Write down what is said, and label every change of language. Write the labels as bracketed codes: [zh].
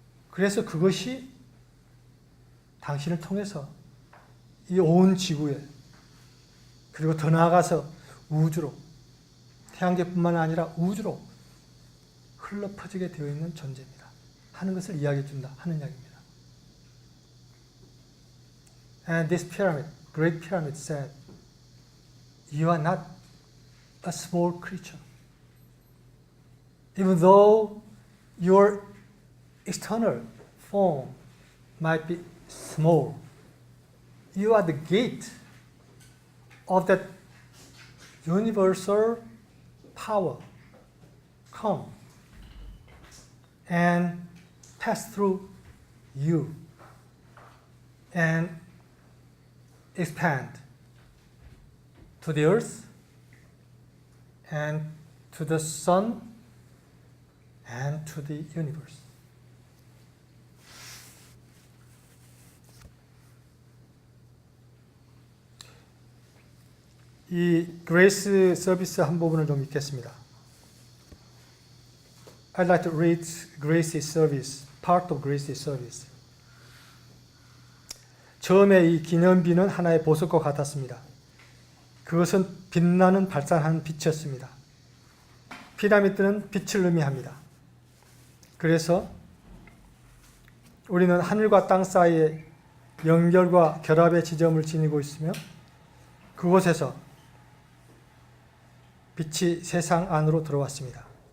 [ko] 그래서 그것이 당신을 통해서 이 온 지구에 그리고 더 나아가서 우주로 태양계뿐만 아니라 우주로 흘러 퍼지게 되어 있는 존재입니다. 하는 것을 이야기해 준다 하는 이야기입니다. [en] And this pyramid, great pyramid said, you are not a small creature. Even though your external form might be small, you are the gate of that universal power. Come and pass through you and expand to the earth and to the sun and to the universe. [ko] 이 그레이스 서비스 한 부분을 좀 읽겠습니다. [en] I'd like to read Grace's service, part of Grace's service. [ko] 처음에 이 기념비는 하나의 보석과 같았습니다. 그것은 빛나는 발산하는 빛이었습니다. 피라미드는 빛을 의미합니다. 그래서 우리는 하늘과 땅 사이에 연결과 결합의 지점을 지니고 있으며 그곳에서 빛이 세상 안으로 들어왔습니다.